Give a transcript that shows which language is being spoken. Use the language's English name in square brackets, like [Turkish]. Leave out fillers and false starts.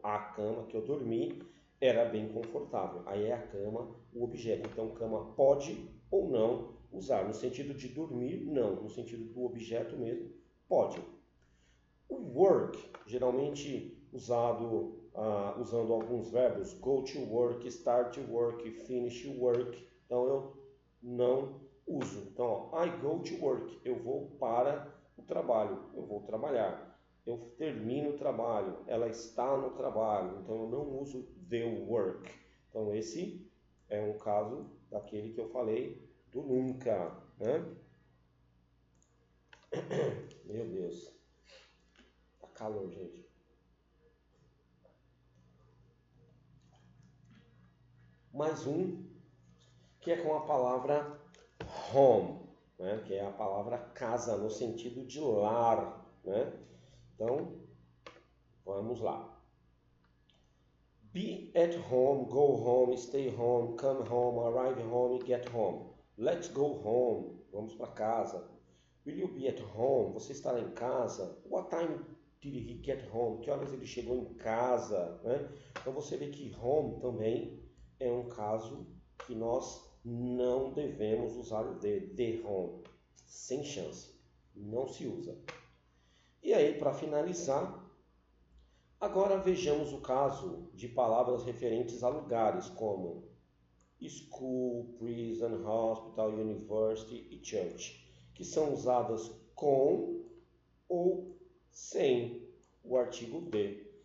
[Portuguese] A cama que eu dormi era bem confortável. Aí é a cama, o objeto. Então, cama pode ou não usar. No sentido de dormir, não. No sentido do objeto mesmo, pode. O work, geralmente usado usando alguns verbos. [English] Go to work, start to work, finish work. [Portuguese] Então, eu não uso. Então, ó, [English] I go to work. [Portuguese] Eu vou para o trabalho. Eu vou trabalhar. Eu termino o trabalho, ela está no trabalho, então eu não uso [English] the work. [Portuguese] Então esse é um caso daquele que eu falei do nunca, né? Meu Deus, tá calor, gente. Mais um que é com a palavra home, né? Que é a palavra casa no sentido de lar, né? Então vamos lá. [English] Be at home, go home, stay home, come home, arrive home, get home. Let's go home. [Portuguese] Vamos para casa. [English] Will you be at home? [Portuguese] Você estará em casa? [English] What time did he get home? [Portuguese] Que horas ele chegou em casa? Né? Então você vê que home também é um caso que nós não devemos usar o the home. Sem chance. Não se usa. E aí, para finalizar, agora vejamos o caso de palavras referentes a lugares como school, prison, hospital, university e church, que são usadas com ou sem o artigo de.